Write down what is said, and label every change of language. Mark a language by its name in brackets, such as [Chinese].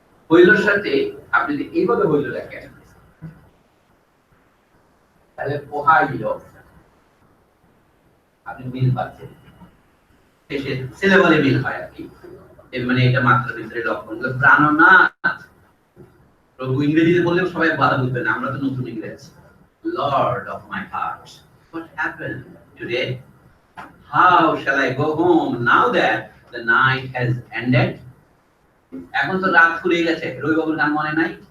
[Bangla] হইলর সাথে আপনি যদি এইভাবে হইল দেখেন, তাহলে পোহাইল আপনি মিল পাচ্ছেন, শেষে সিলেবালে মিল হয় আর কি। এর মানে এটা মাত্র ভিতরে লক্ষণ। প্রাণনাথ, প্রভু ইংরেজিতে বললেও সবাই বাধা বুঝবে না, আমরা তো নতুন ইংরেজ। [English] Lord of my heart, what happened today? How shall I go home now that the night has ended? [Bangla] এখন তো রাত ফুরিয়ে গেছে, রবিবাবুর গান মনে নাই?